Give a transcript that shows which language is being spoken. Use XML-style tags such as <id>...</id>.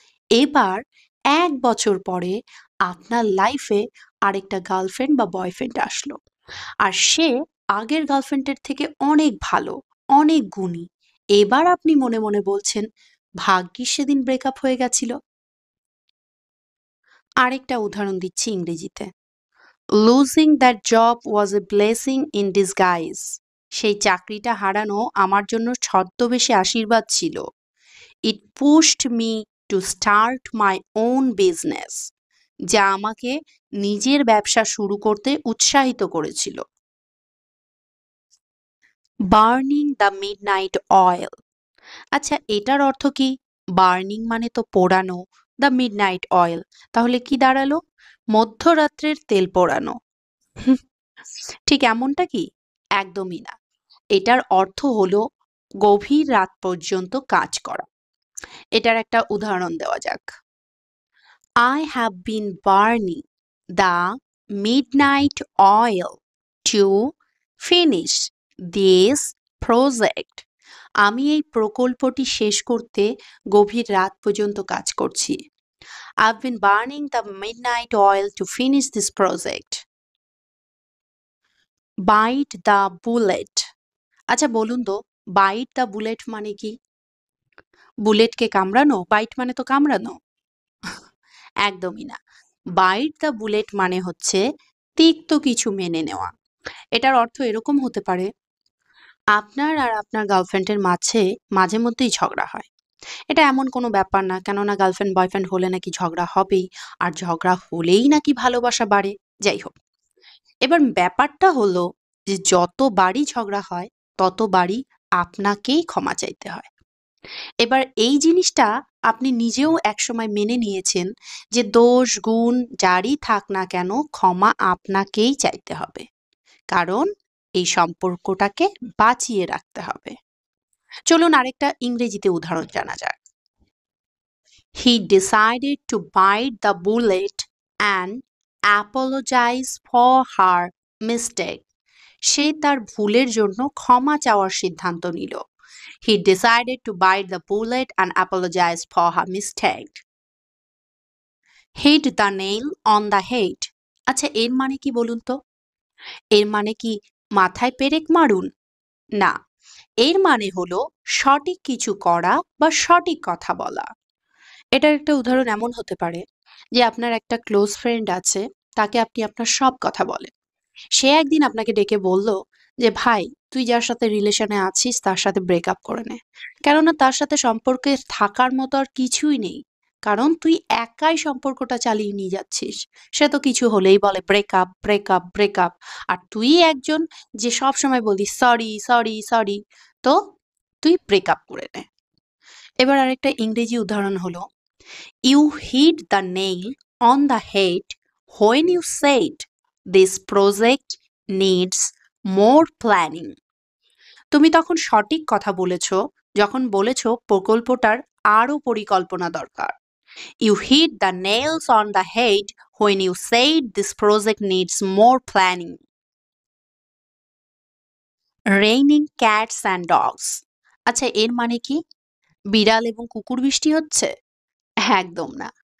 <bn>এবার ১ বছর পরে আপনার লাইফে আরেকটা গার্লফ্রেন্ড বা বয়ফ্রেন্ড আসলো। আর সে আগের গার্লফ্রেন্ডের থেকে অনেক ভালো, অনেক গুণী। এবার আপনি মনে, মনে বলছেন, "ভাগ্যিস সেদিন ব্রেকআপ হয়ে গেছিল।" আরেকটা উদাহরণ দিচ্ছি ইংরেজিতে।</bn> <en>"Losing that job was a blessing in disguise."</en> <bn>সেই চাকরিটা হারানো আমার জন্য ছদ্মবেশী আশীর্বাদ ছিল।</bn> <en>It pushed me to start my own business.</en> <bn>যা আমাকে নিজের ব্যবসা শুরু করতে উৎসাহিত করেছিল।</bn> <en>Burning the midnight oil.</en> <bn>আচ্ছা এটার অর্থ কি? বার্নিং মানে তো পোড়ানো,</bn> <en>the midnight oil</en> <bn>তাহলে কি দাঁড়ালো? মধ্যরাত্রের তেল পোড়ানো। হুম, ঠিক এমনটা কি? একদমই না। এটার অর্থ হলো গভীর রাত পর্যন্ত কাজ করা। এটার একটা উদাহরণ দেওয়া যাক।</bn> <en>I have been burning the midnight oil to finish this project.</en> <bn>আমি এই প্রকল্পটি শেষ করতে গভীর রাত পর্যন্ত কাজ করছি।</bn> <en>I've been burning the midnight oil to finish this project. Bite the bullet.</en> <bn>আচ্ছা বলুন তো,</bn> <en>bite the bullet</en> <bn>মানে কি? বুলেটকে কামড়ানো? বাইট মানে তো কামড়ানো। একদমই না।</bn> <en>bite the bullet</en> <bn>মানে হচ্ছে তিক্ত কিছু মেনে নেওয়া। এটার অর্থ এরকম হতে পারে, আপনার আর আপনার গার্লফ্রেন্ডের মাঝে মাঝে মধ্যেই ঝগড়া হয়। এটা এমন কোনো ব্যাপার না, কেননা গার্লফ্রেন্ড বয়ফ্রেন্ড হলে নাকি ঝগড়া হবেই, আর ঝগড়া হলেই নাকি ভালোবাসা বাড়ে। যাই হোক, এবার ব্যাপারটা হলো যে যতবারই ঝগড়া হয় ততবারই আপনাকেই ক্ষমা চাইতে হয়। এবার এই জিনিসটা আপনি নিজেও একসময় মেনে নিয়েছেন যে দোষ গুণ যারই থাক না কেন ক্ষমা আপনাকেই চাইতে হবে, কারণ এই সম্পর্কটাকে বাঁচিয়ে রাখতে হবে। চলুন আরেকটা ইংরেজিতে উদাহরণ জানা যাক।</bn> <en>He decided to bite the bullet and apologize for her mistake.</en> <bn>সে তার ভুলের জন্য ক্ষমা চাওয়ার সিদ্ধান্ত নিল।</bn> <en>He decided to bite the bullet and apologize for her mistake. Hit the nail on the head.</en> <bn>আচ্ছা এর মানে কি বলুন তো? এর মানে কি মাথায় পেরেক মারুন? না। এর মানে হলো সঠিক কিছু করা বা সঠিক কথা বলা। এটার একটা উদাহরণ এমন হতে পারে যে আপনার একটা ক্লোজ ফ্রেন্ড আছে, তাকে আপনি আপনার সব কথা বলেন। সে একদিন আপনাকে ডেকে বলল যে, "ভাই, তুই যার সাথে রিলেশনে আছিস তার সাথে ব্রেকআপ করে নে। কেননা তার সাথে সম্পর্কে থাকার মতো আর কিছুই নেই। কারণ তুই একাই সম্পর্কটা চালিয়ে নিয়ে যাচ্ছিস। সে তো কিছু হলেই বলে ব্রেকআপ, ব্রেকআপ, ব্রেকআপ। আর তুই একজন যে সবসময় বলিস সরি, সরি, সরি। তো তুই ব্রেকআপ করে নে।" এবার আরেকটা ইংরেজি উদাহরণ হলো,</bn> <en>"You hit the nail on the head when you said this project needs more planning."</en> <bn>তুমি তখন সঠিক কথা বলেছ যখন বলেছ প্রকল্পটার আরো পরিকল্পনা দরকার।</bn> <en>You hit the nails on the head when you said this project needs more planning. Raining cats and dogs.</en> <bn>আচ্ছা এর মানে কি? বিড়াল এবং কুকুর বৃষ্টি হচ্ছে? একদম না।</bn>